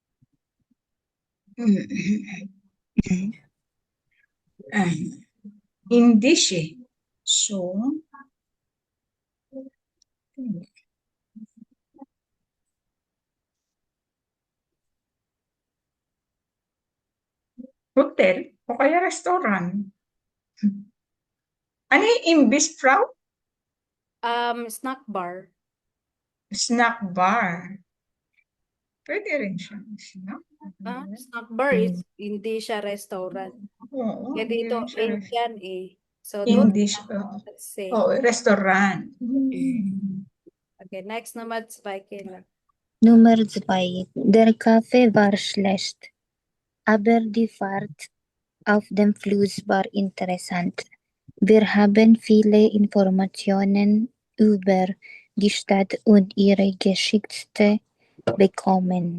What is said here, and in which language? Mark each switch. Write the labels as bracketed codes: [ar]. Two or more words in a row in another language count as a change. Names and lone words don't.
[de] Indische. [tl] So. Hotel o kaya restaurant. Ano yung Imbis, Frau? [en] Snack Bar. Snack bar. [tl] Pwede rin siya. Snack [en] Snack Bar [tl] is hindi siya restaurant. Oo, Kaya hindi dito, rin siya Indian eh. So, doon, [de] Indish. [en] let's say. Oh, restaurant. [tl] Okay, next naman, Spike lang. [de] Nummer 2. Der Kaffee war schlecht, aber die Fahrt auf dem Fluss war interessant. Wir haben viele Informationen über die Stadt und ihre Geschichte bekommen.